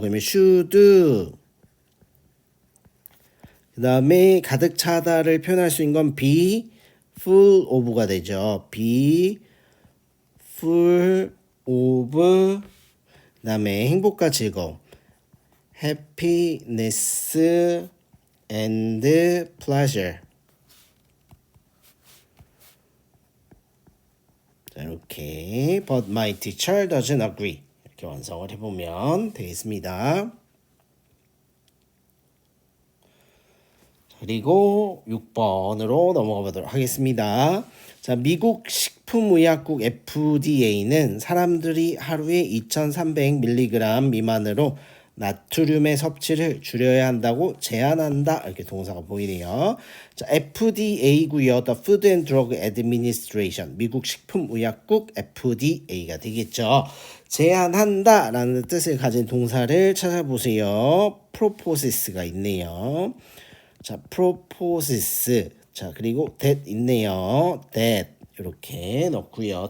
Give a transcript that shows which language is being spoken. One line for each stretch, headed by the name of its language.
Korean: 그러면 should. 그 다음에 가득 차다를 표현할 수 있는 건 be full of가 되죠.
English: be full of.
Korean: 그 다음에 행복과 즐거움.
English: happiness and pleasure. 자, 이렇게 but my teacher doesn't agree
Korean: 이렇게 완성을 해보면 되겠습니다. 그리고 6번으로 넘어가 보도록 하겠습니다. 자, 미국 식품의약국 FDA는 사람들이 하루에 2,300mg 미만으로 나트륨의 섭취를 줄여야 한다고 제안한다. 이렇게 동사가 보이네요. 자, FDA고요.
English: The Food and Drug Administration.
Korean: 미국 식품의약국 FDA가 되겠죠. 제안한다라는 뜻을 가진 동사를 찾아보세요. propose가 있네요. 자, proposes. 자, 그리고 that 있네요. that 이렇게 넣고요.